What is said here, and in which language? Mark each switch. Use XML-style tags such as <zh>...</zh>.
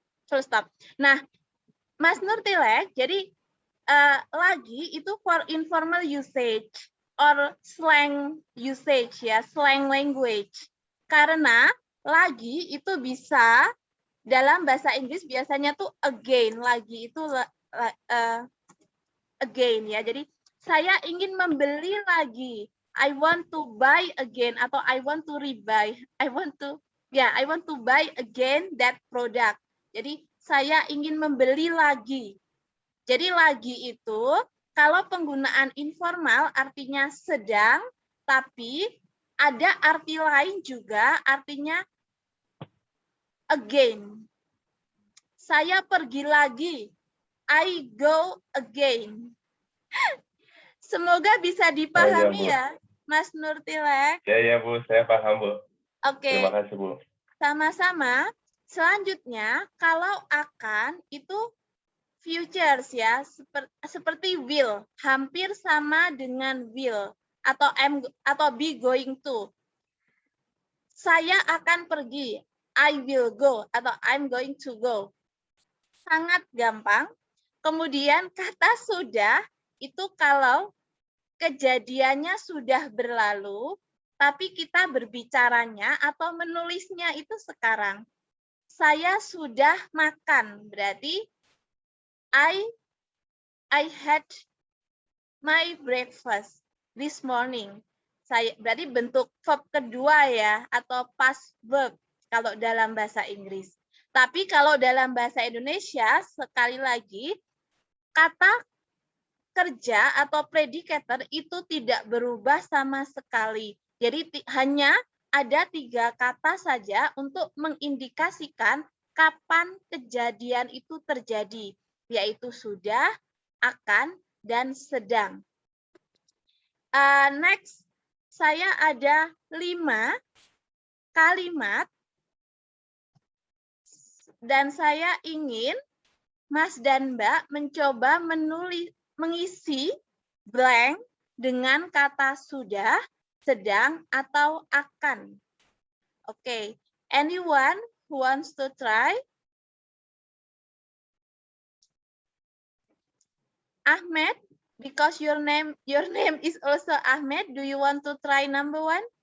<en>Full stop.</en> <id>Nah, Mas Nurtilek, jadi lagi itu</id> <en>for informal usage or slang usage ya, slang language.</en> <id>Karena lagi itu bisa dalam bahasa Inggris biasanya tuh again, lagi itu again ya. Jadi saya ingin membeli lagi.</id> <en>I want to buy again</en> <id>atau</id> <en>I want to rebuy. I want to buy again that product.</en> <id>Jadi saya ingin membeli lagi. Jadi lagi itu kalau penggunaan informal artinya sedang, tapi ada arti lain juga artinya again. Saya pergi lagi.</id> <en>I go again.</en> <id>Semoga bisa dipahami ya, Mas Nurtilek. Ya Bu, saya paham Bu. Oke. Terima kasih Bu. Sama-sama. Selanjutnya, kalau akan itu futures ya, seperti will, hampir sama dengan will atau be going to. Saya akan pergi.</id> <en>I will go atau I'm going to go.</en> <id>Sangat gampang. Kemudian kata sudah itu kalau kejadiannya sudah berlalu, tapi kita berbicaranya atau menulisnya itu sekarang. Saya sudah makan, berarti</id> <en>I had my breakfast this morning.</en> <id>Berarti bentuk verb kedua ya, atau past verb kalau dalam bahasa Inggris. Tapi kalau dalam bahasa Indonesia, sekali lagi, kata kerja atau predicator itu tidak berubah sama sekali. Jadi hanya ada 3 kata saja untuk mengindikasikan kapan kejadian itu terjadi, yaitu sudah, akan, dan sedang. Next, saya ada 5 kalimat dan saya ingin Mas dan Mbak mencoba mengisi blank dengan kata sudah, sedang, atau akan.</id> <en>Oke, anyone who wants to try? Ahmed, because your name is also Ahmed, do you want to try number 1?</en>